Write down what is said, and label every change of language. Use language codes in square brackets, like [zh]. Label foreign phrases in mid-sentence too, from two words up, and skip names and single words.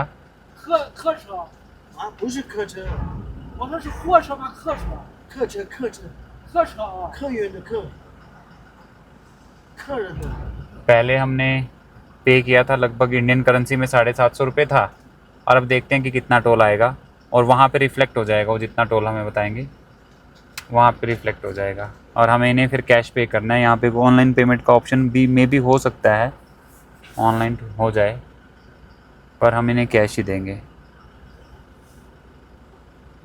[zh] 客车，啊，不是客车，我说是货车吗？客车，客车，客车，客车啊，客源的客，客人的。 [hi] पहले हमने पे किया था लगभग [en] Indian currency [hi] में 750 रुपये था, और अब देखते हैं कि कितना टोल आएगा, और वहाँ पे रिफ्लेक्ट हो जाएगा। वो जितना टोल हमें बताएंगे वहाँ पे रिफ्लेक्ट हो जाएगा, और हमें इन्हें फिर कैश पे करना है। यहाँ पे [en] online payment [hi] का ऑप्शन भी मे भी हो सकता है, ऑनलाइन हो जाए, पर हम इन्हें कैश ही देंगे।